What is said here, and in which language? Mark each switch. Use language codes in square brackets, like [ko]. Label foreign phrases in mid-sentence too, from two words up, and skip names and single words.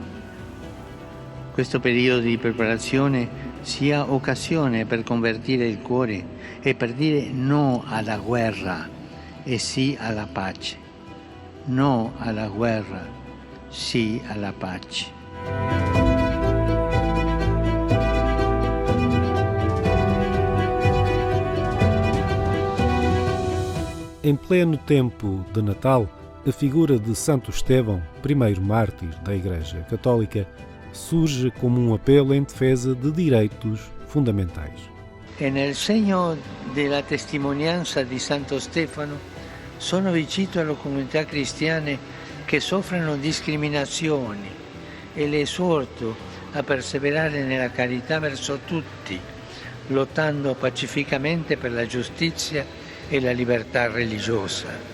[it] Questo periodo di preparazione sia occasione per convertire il cuore e per dire no alla guerra e sì alla pace. No alla guerra, sì alla pace. [pt] Em pleno tempo de Natal, a figura de Santo Estevão, primeiro mártir da Igreja Católica, surge como um apelo em defesa de direitos fundamentais. [it] E nel segno della testimonianza di Santo Stefano sono vicino alle comunità cristiane che soffrono discriminazioni e le esorto a perseverare nella carità verso tutti, lottando pacificamente per la giustizia e la libertà religiosa.